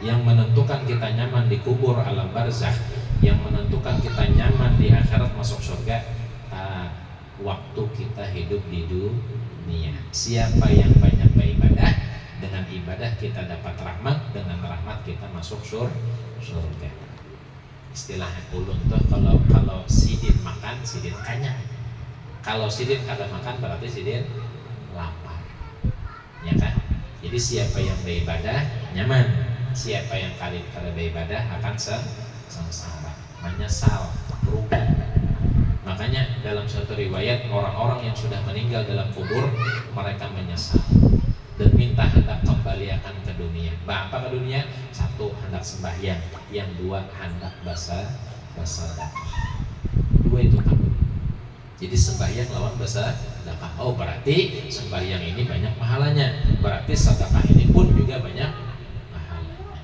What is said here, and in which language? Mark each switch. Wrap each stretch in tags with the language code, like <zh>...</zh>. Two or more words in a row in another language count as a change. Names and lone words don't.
<id>Yang menentukan kita nyaman di kubur alam barzakh, yang menentukan kita nyaman di akhirat masuk surga, waktu kita hidup di dunia. Siapa yang banyak beribadah, dengan ibadah kita dapat rahmat, dengan rahmat kita masuk surga.</id> <bjn>Istilah ulun tuh, kalau sidin makan, sidin kanyang. Kalau sidin kada makan, berarti sidin lapar,</bjn> <id>ya kan? Jadi siapa yang beribadah nyaman, siapa yang kada beribadah akan sengsara, menyesal, rugi. Makanya dalam suatu riwayat, orang-orang yang sudah meninggal dalam kubur, mereka menyesal dan minta hendak kembali akan ke dunia. Apa ke dunia? Satu, hendak sembahyang. Yang dua, hendak bersedekah. Dua itu kan. Jadi sembahyang lawan bersedekah. Oh, berarti sembahyang ini banyak pahalanya. Berarti sedekah ini pun juga banyak pahalanya.</id>